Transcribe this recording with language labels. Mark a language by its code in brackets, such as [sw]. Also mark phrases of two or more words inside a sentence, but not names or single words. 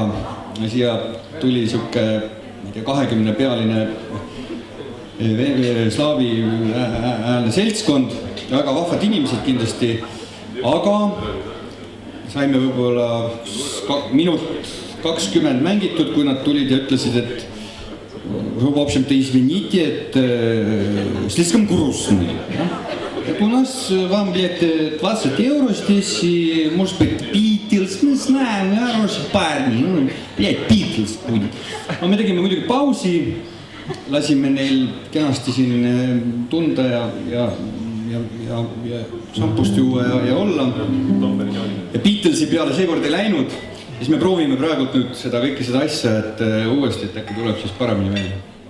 [et] Siia tuli siuke 20-pealine slaavi äälne seltskond, väga vahvad inimesed kindlasti, aga saime võib-olla minut 20 mängitud, kui nad tulid ja ütlesid, et [ru] в общем-то, извините, это слишком грустно. У нас вам где-то 20 евро здесь, и, может быть, Beatles, мы знаем, хорошие парни, ну, блядь, Beatles будет. [et] No me tegime muidugi pausi, lasime neil kenasti siin tunda ja šampust juua ja olla. Ja Beatlesi peale seekord ei läinud, siis me proovime praegult nüüd seda kõike seda asja, et uuesti, et äkki tuleb siis paremini välja.